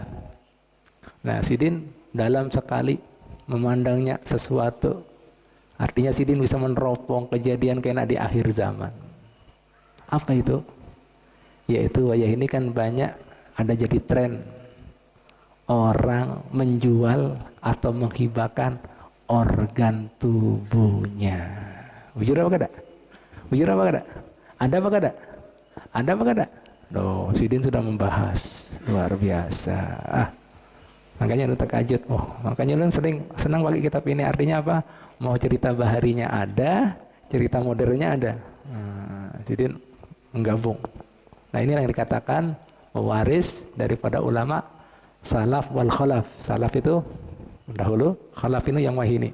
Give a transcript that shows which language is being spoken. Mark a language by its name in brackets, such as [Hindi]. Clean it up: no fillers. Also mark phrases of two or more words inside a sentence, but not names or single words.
[Banjar] Nah, Sidin dalam sekali memandangnya sesuatu, artinya Sidin bisa meneropong kejadian kena di akhir zaman. [Indonesian] Apa itu? [Banjar] Yaitu wayah ini kan banyak ada jadi tren orang menjual atau menghibahkan organ tubuhnya. Bujur apa kada? Bujur apa kada? Ada apa kada? Ada apa kada? [Indonesian] Loh, Sidin sudah membahas luar biasa. Makanya lu takajud. Oh, makanya lu sering senang pakai kitab ini. Artinya apa? [Banjar] Mau cerita baharinya ada, cerita modernnya ada. [Indonesian] Jadi menggabung. Nah, ini yang dikatakan waris daripada ulama [Arabic] salaf wal khalaf. [Banjar] Salaf itu dahulu, khalaf ini yang wahini.